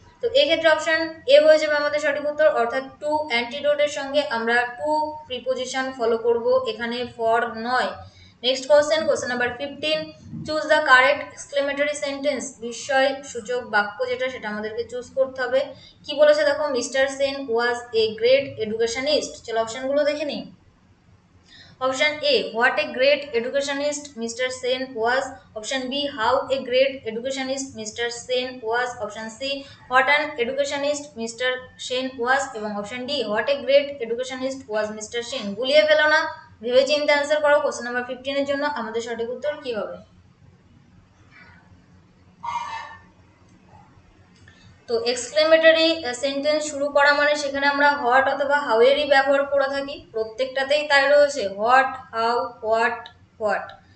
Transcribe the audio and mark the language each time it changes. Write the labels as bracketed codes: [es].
[bn] তো এক্ষেত্রে option A হয়ে যাবে আমাদের সঠিক উত্তর, অর্থাৎ টু অ্যান্টিডোটের সঙ্গে আমরা টু প্রিপোজিশন ফলো করব, এখানে ফর নয়। Next question number 15, [en] choose the correct exclamatory sentence, [bn] বিস্ময় সূচক বাক্য যেটা সেটা আমাদেরকে চুজ করতে হবে। কি বলেছে দেখো, [en] Mister Sen was a great educationist. [bn] চলো অপশনগুলো দেখে নিই। [en] Option A, what a great educationist Mr. Sen was. Option B, how a great educationist Mr. Sen was. Option C, what an educationist Mr. Sen was. এবং option D, what a great educationist was Mr. [bn] Sen। গুলিয়ে ফেলো না, ভেবে চিন্তে answer করো। Question number 15 এর জন্য আমাদের সঠিক উত্তর কি হবে? তো এক্সক্লেমেটরি সেন্টেন্স শুরু করা মানে সেখানে আমরা হোয়াট অথবা হাউ এরই ব্যবহার করে থাকি, প্রত্যেকটাতেই তাই রয়েছে, হোয়াট, হাউ, হোয়াট।